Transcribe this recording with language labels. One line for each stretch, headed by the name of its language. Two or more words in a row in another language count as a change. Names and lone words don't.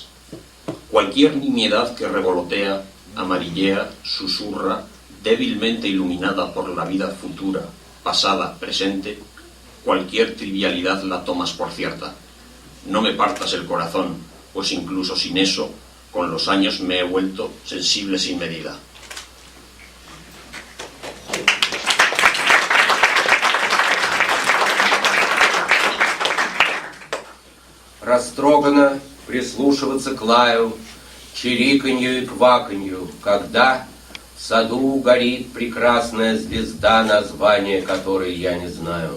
Spanish: Cualquier nimiedad que revolotea, amarillea, susurra, débilmente iluminada por la vida futura, pasada, presente, cualquier trivialidad la tomas por cierta. No me partas el corazón, pues incluso sin eso, con los años me he vuelto sensible sin medida.
Russian: Растроганно прислушиваться к лаю, чириканью и кваканью, когда в саду горит прекрасная звезда, название которой я не знаю.